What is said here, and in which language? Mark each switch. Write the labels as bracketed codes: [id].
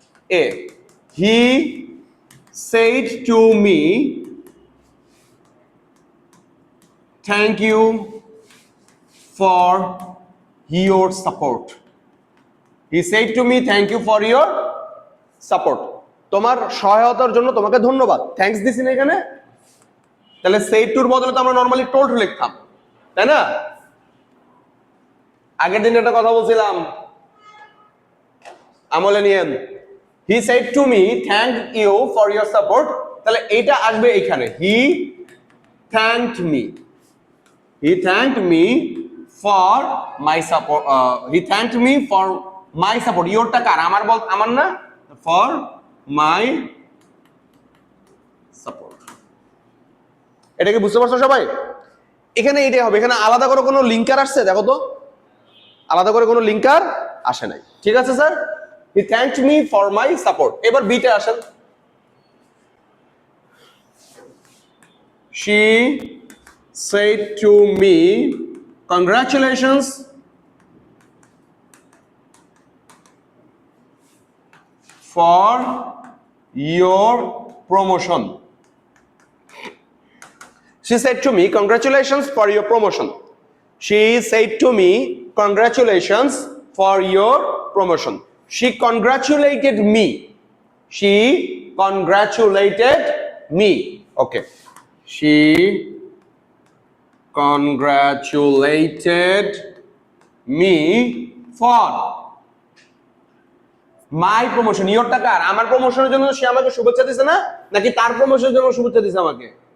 [en] এ he said to me thank you for your support. He said to me thank you for your support. [bn] তোমার সহায়তার জন্য তোমাকে ধন্যবাদ, thanks দিছি না এখানে? তাহলে said to এর বদলে তো আমরা নরমালি told লিখতাম, তাই না? আগের দিন একটা কথা বলছিলাম, আমলে নিয়েন। [en] He said to me thank you for your support, [bn] তাহলে এটা আসবে এখানে। [en] He thanked me. He thanked me for my support. He thanked me for my support. [bn] Yourটা কার? আমার না? [en] For my support. [bn] এটা কি বুঝতে পারছো সবাই? এখানে এটাই হবে। এখানে আলাদা করে কোনো লিঙ্কার আসছে দেখো তো? আলাদা করে কোনো লিঙ্কার আসে নাই, ঠিক আছে sir? [en] He thanked me for my support. [bn] এবার বিতে আসেন। [en] She said to me congratulations for your promotion. She said to me congratulations for your promotion. She said to me congratulations for your promotion. She congratulated me. She congratulated me. Okay. She congratulated me for my promotion. [bn] ইয়োরটা কার? আমার প্রমোশনের জন্য সে আমাকে শুভেচ্ছা দিছে না, নাকি তার প্রমোশনের জন্য শুভেচ্ছা দিছে আমাকে?